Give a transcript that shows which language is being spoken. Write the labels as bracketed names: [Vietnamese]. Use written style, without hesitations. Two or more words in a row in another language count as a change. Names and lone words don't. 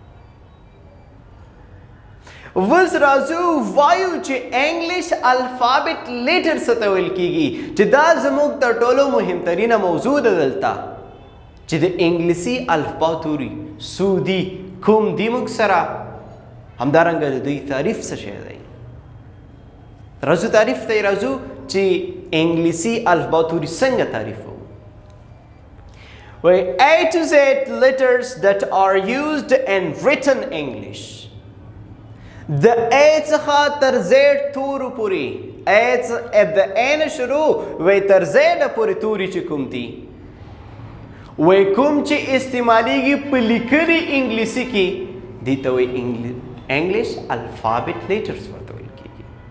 [Pashto] اوس راځو وایو چې [English] English alphabet letter [Pashto] څه ته ویل کېږي، چې دا زموږ تر ټولو مهمترینه موضوع ده دلته، چې د انګلیسي الفبا توري څو دي، کوم دي موږ سره، همدارنګه د دوی تعریف څه شی دی. راځو تعریف ته راځو چې انګلیسي الفبا توري څنګه تعریفوو. [English] وایي A to Z letters that are used in written English. [Pashto] د A څخه تر Z تورو پورې د ا نه شروع وی تر زیډه پورې توري چې کوم دي وی کوم چې استعمالیږي په لیکلي انګلیسي کې دي ته وی [English] English alphabet letters [Pashto] ورته ویل کېږي